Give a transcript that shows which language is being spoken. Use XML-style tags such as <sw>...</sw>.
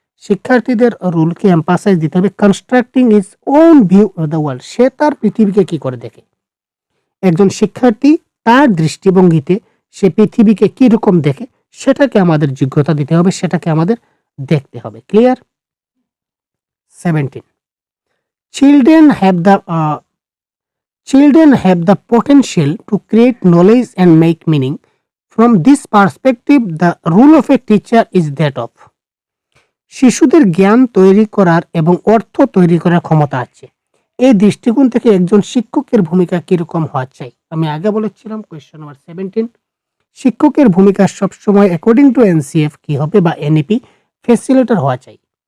<bn>শিক্ষার্থীদের রুলকে এমফাসাইজ দিতে হবে।</bn> <en>Constructing is own view of the world.</en> <bn>সে তার পৃথিবীকে কি করে দেখে। একজন শিক্ষার্থী তার দৃষ্টিভঙ্গিতে সে পৃথিবীকে কি রকম দেখে সেটাকে আমাদের যোগ্যতা দিতে হবে, সেটাকে আমাদের দেখতে হবে। Clear?</bn> <en>17, children have the children have the potential to create knowledge and make meaning. From this perspective, the role of a teacher is that of.</en> <bn>শিশুদের জ্ঞান তৈরি করার এবং অর্থ তৈরি করার ক্ষমতা আছে। এই দৃষ্টিকোণ থেকে একজন শিক্ষকের ভূমিকা কিরকম হওয়া চাই? আমি আগে বলেছিলাম কোয়েশ্চন নাম্বার 17, শিক্ষকের ভূমিকা সবসময় অ্যাকর্ডিং টু এনসিএফ কি হবে বা এনইপি, ফ্যাসিলিটেটর হওয়া চাই।</bn>